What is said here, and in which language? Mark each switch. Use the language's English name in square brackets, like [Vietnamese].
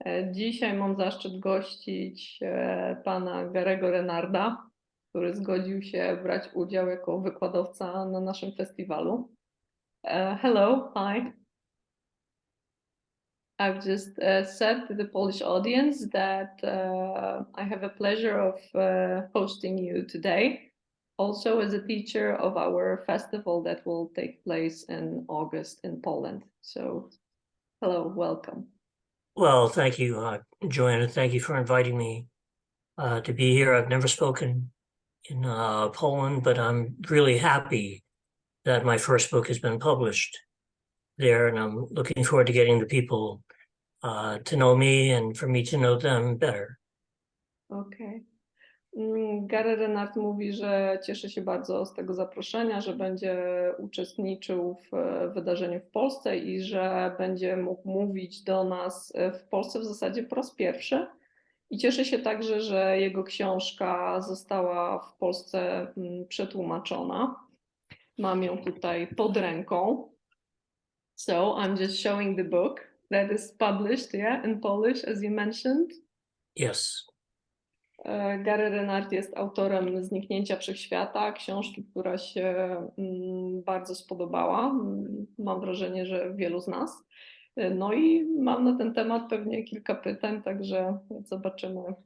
[Polish] Dzisiaj mam zaszczyt gościć pana Garego Renarda, który zgodził się brać udział jako wykładowca na naszym festiwalu. [English] Hello, hi. I've just said to the Polish audience that I have a pleasure of hosting you today, also as a teacher of our festival that will take place in August in Poland. So, hello, welcome. Well, thank you, Joanna. Thank you for inviting me to be here. I've never spoken in Poland, but I'm really happy that my first book has been published there, and I'm looking forward to getting the people to know me and for me to know them better. [Polish] Okej. Gary Renard mówi, że cieszy się bardzo z tego zaproszenia, że będzie uczestniczył w wydarzeniu w Polsce i że będzie mógł mówić do nas w Polsce w zasadzie po raz pierwszy. I cieszy się także, że jego książka została w Polsce przetłumaczona. Mam ją tutaj pod ręką. [English] So I'm just showing the book that is published, yeah, in Polish, as you mentioned. Yes. [Polish] Gary Renard jest autorem Zniknięcia Wszechświata, książki, która się bardzo spodobała. Mam wrażenie, że wielu z nas. No i mam na ten temat pewnie kilka pytań, także zobaczymy.